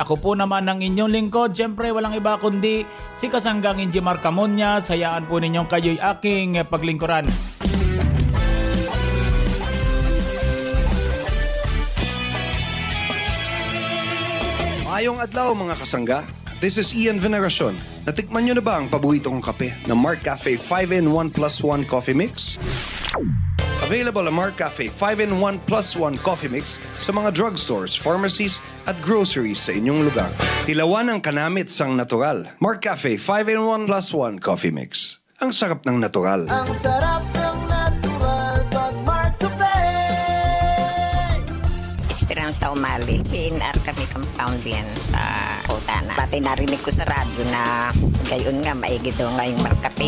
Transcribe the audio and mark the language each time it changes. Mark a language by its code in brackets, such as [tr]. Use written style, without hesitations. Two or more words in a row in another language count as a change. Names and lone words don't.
[tl] Ako po naman ang inyong lingkod. Siyempre walang iba kundi si Kasanggang Injimar Camuñas. Hayaan po ninyong kayo'y aking paglingkuran. [hil] Mayong adlaw mga kasangga. [en] This is [tl] Ian Veneracion. Natikman nyo na ba ang paborito kong kape na Mark Cafe 5-in-1 plus 1 Coffee Mix? Available ang Mark Cafe 5-in-1 plus 1 Coffee Mix sa mga drugstores, pharmacies at groceries sa inyong lugar. [hil] Tilawan ang kanamit sang natural. Mark Cafe 5-in-1 plus 1 Coffee Mix. [tl] Ang sarap ng natural. Ang sarap ng natural pag Mark Cafe. Esperanza Umali. PNR kami compound yan sa Otana. Pati narinig ko sa radyo na gayon nga, maigi daw nga yung markape.